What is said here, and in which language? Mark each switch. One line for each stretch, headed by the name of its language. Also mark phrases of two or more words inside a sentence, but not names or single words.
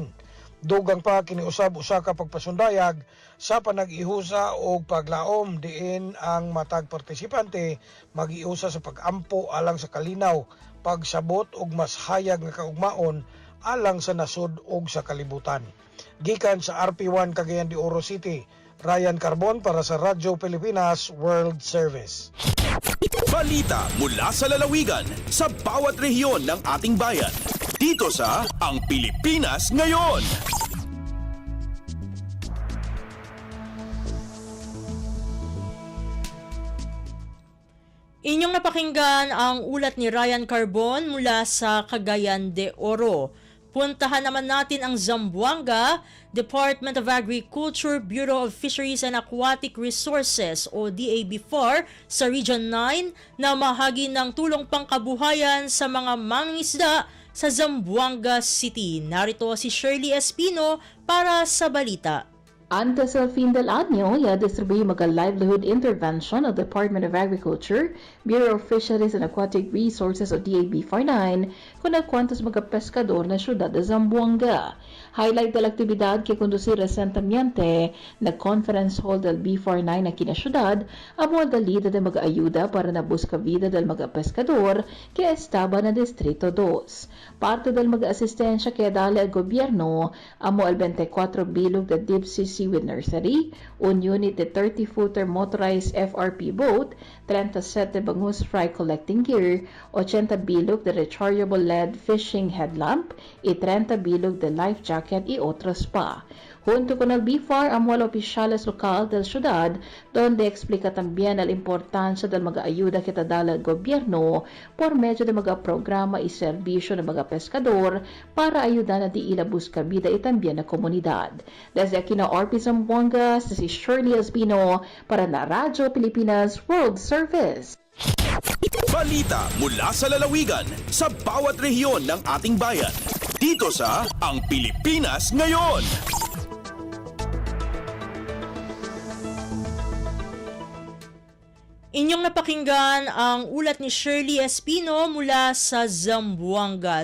Cebuano: Dugang pa kiniusab usa ka pagpasundayag sa panag-ihusa o paglaom diin ang matag partisipante mag-iusa sa pag-ampo alang sa kalinaw, pagsabot og mas hayag nga kaugmaon alang sa nasud ug sa kalibutan. Gikan sa RP1 Cagayan de Oro City, Ryan Carbon para sa Radyo Pilipinas World Service.
Filipino: Balita mula sa lalawigan sa bawat rehiyon ng ating bayan. Dito sa Ang Pilipinas Ngayon. Inyong napakinggan ang ulat ni Ryan Carbon mula sa Cagayan de Oro. Puntahan naman natin ang Zamboanga. Department of Agriculture, Bureau of Fisheries and Aquatic Resources o DAB4 sa Region 9 na mahagi ng tulong pangkabuhayan sa mga mangingisda sa Zamboanga City. Narito si Shirley Espino para sa balita.
Chavacano: Antes al fin del año, ya distribuye mga
English: livelihood intervention
Chavacano: ng Department of Agriculture, Bureau of Fisheries and Aquatic Resources o DAB49 kung nagkwantos mga peskador na syudad de Zamboanga. Highlight del aktibidad que conducir recentemente na
English: conference hall
Chavacano: del B49 na kinasyudad ang modalidad de mga ayuda para na busca vida del mga peskador que estaba na Distrito 2. Parte del mga asistensya que dali al gobyerno amo al 24 bilog de
English: deep sea seaweed nursery,
Chavacano: un unit de
English: 30-footer motorized FRP boat,
Chavacano: 37 bangus
English: fry collecting gear,
Chavacano: 80 bilog de
English: rechargeable LED fishing headlamp,
Chavacano: 30 bilog de
English: life jacket
Chavacano: y otros pa. Junto con el BFAR, amo al opisyales lokal del syudad, donde explica también la importancia del mga ayuda que dala al gobyerno por medio de mga programa y serbisyo ng mga peskador para ayuda na di ila busca vida y también na komunidad. Desde aquí na RP Zamboanga, si Shirley Espino para na Radyo Pilipinas World Service.
Filipino: Balita mula sa lalawigan sa bawat rehiyon ng ating bayan. Dito sa Ang Pilipinas Ngayon. Inyong napakinggan ang ulat ni Shirley Espino mula sa Zamboanga.